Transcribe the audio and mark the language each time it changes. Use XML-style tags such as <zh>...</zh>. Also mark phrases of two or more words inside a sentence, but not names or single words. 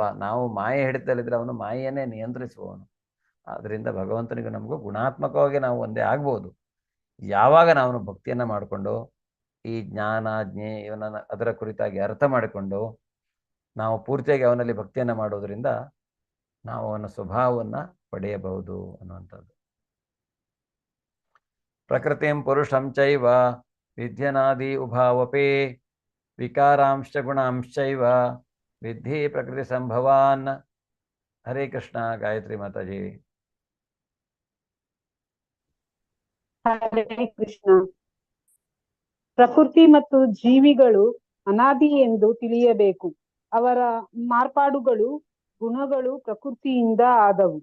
<kn>ನಾವು ಮಾಯೆ ಹಿಡಿತದಲ್ಲಿದ್ರೆ ಅವನು ಮಾಯೆಯನ್ನೇ ನಿಯಂತ್ರಿಸುವವನು. ಆದ್ರಿಂದ ಭಗವಂತನಿಗೂ ನಮಗೂ ಗುಣಾತ್ಮಕವಾಗಿ ನಾವು ಒಂದೇ ಆಗ್ಬೋದು ಯಾವಾಗ ನಾವು ಭಕ್ತಿಯನ್ನ ಮಾಡಿಕೊಂಡು ಈ ಜ್ಞಾನ ಇವನನ್ನ ಅದರ ಕುರಿತಾಗಿ ಅರ್ಥ ಮಾಡಿಕೊಂಡು ನಾವು ಪೂರ್ತಿಯಾಗಿ ಅವನಲ್ಲಿ ಭಕ್ತಿಯನ್ನ ಮಾಡೋದ್ರಿಂದ ನಾವು ಅವನ ಸ್ವಭಾವವನ್ನ ಪಡೆಯಬಹುದು ಅನ್ನುವಂಥದ್ದು.</kn> <sa>ಪ್ರಕೃತಿಂ ಪುರುಷಂ ಚೈವ ವಿದ್ಯನಾದಿ ಉಭಾವಪಿ ವಿಕಾರಾಂಶ ಗುಣಾಂಶೈವ ವಿದ್ಧಿ ಪ್ರಕೃತಿ ಸಂಭವಾನ್.</sa> <kn>ಹರೇ ಕೃಷ್ಣ. ಗಾಯತ್ರಿ ಮಾತಾಜಿ. ಹರೇ ಕೃಷ್ಣ. ಪ್ರಕೃತಿ ಮತ್ತು ಜೀವಿಗಳು ಅನಾದಿ ಎಂದು ತಿಳಿಯಬೇಕು. ಅವರ ಮಾರ್ಪಾಡುಗಳು ಗುಣಗಳು ಪ್ರಕೃತಿಯಿಂದ ಆದವು.</kn>